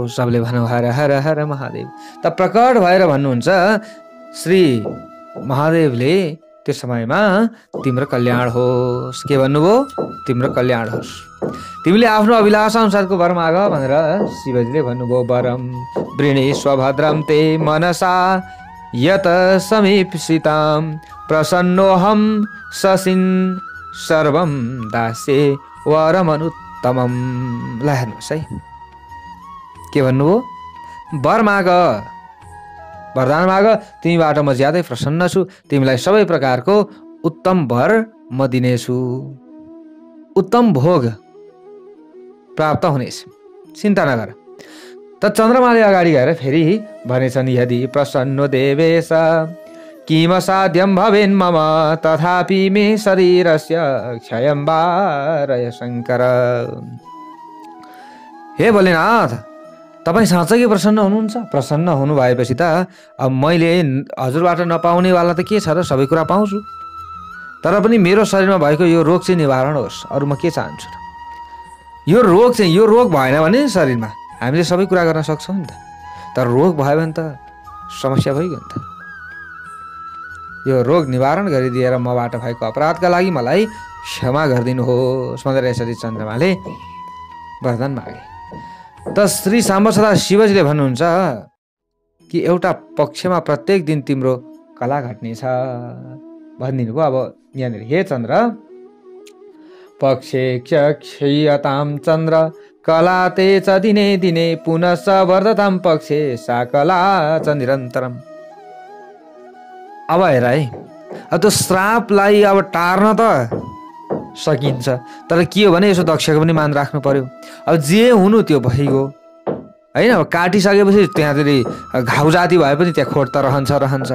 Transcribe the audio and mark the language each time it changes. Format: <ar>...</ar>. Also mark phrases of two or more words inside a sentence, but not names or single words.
<ne>सबले भनौँ हर हर हर महादेव। त प्रकट भएर भन्नुहुन्छ श्री महादेवले त्यो समयमा तिम्रो कल्याण होस्। के भन्नुभयो? तिम्रो कल्याण होस्, तिमीले आफ्नो अभिलाषा अनुसारको वर माग भनेर शिवजीले भन्नुभयो।</ne> <sa>वरम वृणीस्व भद्रम ते मनसा यत समीप्सिताम प्रसन्नोहम शशिन सर्वम दासे वरमनुत्तमम।</sa> <ne>ल हेर्नुहोस् है, के भन्नुभयो? वर माग, वरदान माग, तिमीबाट म ज्यादै प्रसन्न छु, तिमीलाई सबै प्रकारको उत्तम वर म दिनेछु, उत्तम भोग प्राप्त हुनेछ, चिन्ता नगर। त चन्द्रमाले अगाडि गएर फेरि भनेछन्</ne> <sa>यदि प्रसन्नो देवेश किम साध्यम भवेन् मम तथापि मे शरीरस्य क्षयं वारय शङ्कर।</sa> <ne>हे भोलेनाथ, तपाईँ साँच्चै प्रसन्न हुनुहुन्छ? प्रसन्न हुनु भएपछि त अब मैले हजुरबाट नपाउनेवाला त के छ र? सबै कुरा पाउँछु। तर पनि मेरो शरीरमा भएको यो रोग चाहिँ निवारण होस्, अरू म के चाहन्छु र? यो रोग भएन भने शरीरमा हामीले सबै कुरा गर्न सक्छौँ नि त। तर रोग भयो भने त समस्या भइगयो नि त। यो रोग निवारण गरिदिएर मबाट भएको अपराधका लागि मलाई क्षमा गरिदिनुहोस् भनेर यसरी चन्द्रमाले वरदान मागे। त श्री साम्ब सदा शिवजीले भन्नुहुन्छ कि एउटा पक्षमा प्रत्येक दिन तिम्रो कला घट्नेछ भनिदिनु भयो। अब यहाँनिर</ne> <sa>हे चन्द्र, पक्षे क्षयताम चन्द्र कला ते च दिने दिने पुनः वर्धताम पक्षे सा कला च निरन्तरम।</sa> <ne>अब हेर है, अब त्यो श्रापलाई अब टार्न त सकिन्छ, तर के हो भने यसो दक्षको पनि मान राख्नु पर्यो। अब जे हुनु त्यो भइगयो, होइन। अब काटिसकेपछि त्यहाँतिर घाउ जाति भए पनि त्यहाँ खोट त रहन्छ।</ne>